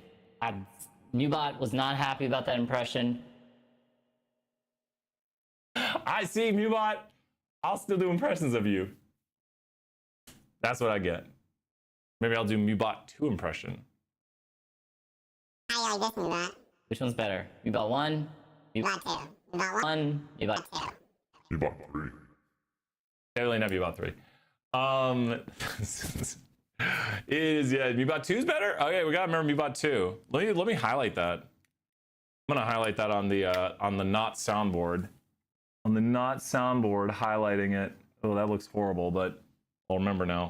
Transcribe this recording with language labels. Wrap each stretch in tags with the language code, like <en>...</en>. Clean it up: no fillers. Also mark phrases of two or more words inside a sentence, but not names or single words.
<en>U-Bot was not happy about that impression. I see, U-Bot. I'll still do impressions of you. That's what I get. Maybe I'll do U-Bot 2 impression. I like this U-Bot. Which one's better? U-Bot 1? U-Bot 2. U-Bot 1? U-Bot 2. U-Bot 3. Definitely not U-Bot 3. It is, yeah. MeBot 2 is better. Okay, we gotta remember MeBot 2. Let me highlight that. I'm gonna highlight that on the not soundboard. On the not soundboard, highlighting it. Oh, that looks horrible, but I'll remember now.</en>